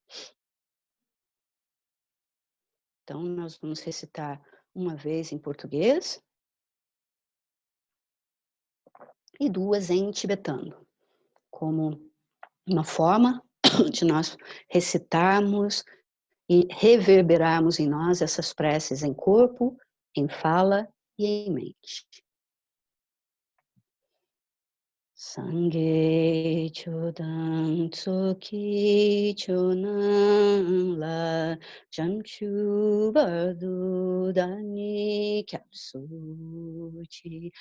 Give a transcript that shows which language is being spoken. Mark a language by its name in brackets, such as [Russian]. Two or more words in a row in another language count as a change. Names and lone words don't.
[Portuguese] Então, nós vamos recitar uma vez em português e 2 em tibetano, como uma forma de nós recitarmos e reverberarmos em nós essas preces em corpo, em fala e em mente. [Tibetan] སངས་རྒྱས་ ཆོས་དང་ ཚོགས་ཀྱི་ མཆོག་རྣམས་ ལ་ བྱང་ཆུབ་ བར་དུ་ བདག་ནི་ སྐྱབས་སུ་མཆི